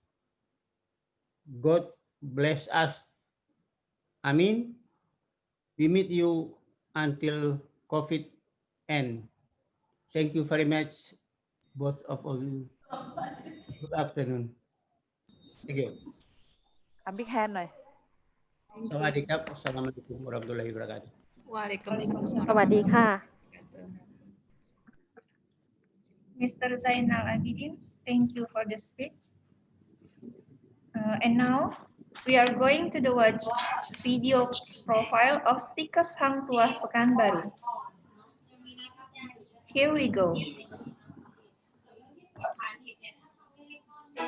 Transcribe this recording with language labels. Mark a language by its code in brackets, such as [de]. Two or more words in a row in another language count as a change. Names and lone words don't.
[en] God bless us. Amin. We meet you until COVID end. Thank you very much, both of you. Good afternoon. Thank you. A big hand หน่อย [th] Sawadikap. [ar] السلام عليكم ورحمة الله وبركاته. Waalaikumsalam. [th] สวัสดีค่ะ [en] Mr. Zainal Abidin, thank you for the speech. And now we are going to watch video profile of STIKes Hang Tuah Pekanbaru. Here we go.